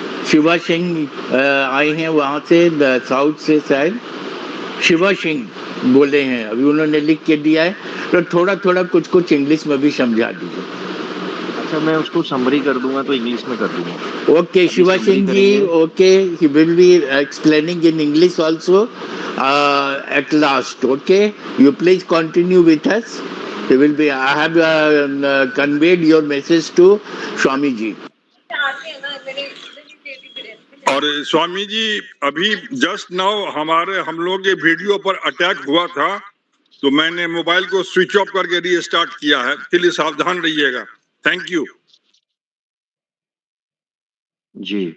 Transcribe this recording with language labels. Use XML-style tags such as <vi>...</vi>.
<hi>शिवा सिंह आए हैं वहां से साउथ से, शायद शिवा सिंह बोले हैं, अभी उन्होंने लिख के दिया है, तो थोड़ा थोड़ा कुछ कुछ इंग्लिश में भी समझा दीजिए। अच्छा, मैं उसको समरी कर दूंगा तो इंग्लिश में कर दूंगा।</hi> <en>Okay Shiva Singh ji, okay, he will be explaining in English also at last. Okay, you please continue with us. They will be. I have conveyed your message to Swami ji.</en> <hi>और स्वामी जी अभी जस्ट नाउ हम लोग के video पर attack हुआ था, तो मैंने मोबाइल को स्विच ऑफ करके रीस्टार्ट किया है, इसलिए सावधान रहिएगा।</hi> <en>thank you</en> <hi>ji.</hi>